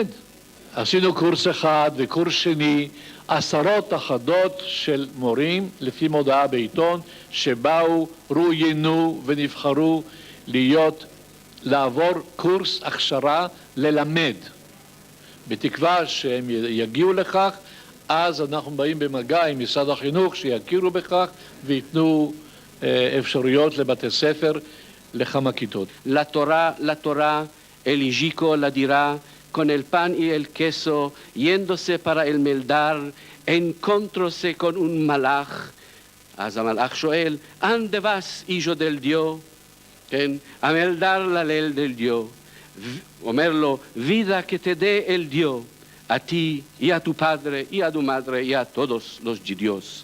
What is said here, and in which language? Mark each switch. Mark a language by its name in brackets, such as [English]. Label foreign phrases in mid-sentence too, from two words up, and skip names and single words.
[Hebrew] עשינו קורס אחד וקורס שני, עשרות אחדות של מורים לפי מודעה בעיתון שבאו, רואיינו ונבחרו לעבור קורס הכשרה ללמד. בתקווה שהם יגיעו לכך, אז אנחנו באים במגע עם משרד החינוך שיכירו בכך ויתנו אפשרויות לבתי ספר לכמה כיתות. [Ladino] La Torah eligió la dirá con el pan y el queso, yéndose para el meldar, encontróse con un malach. [Hebrew] אז המלאך שואל, [Ladino] ¿Ande vas, hijo del Dios? כן, a meldar la ley del Dios. [Hebrew] אומר לו, [Ladino] vida que te dé el Dios, a ti y a tu padre y a tu madre y a todos los judíos.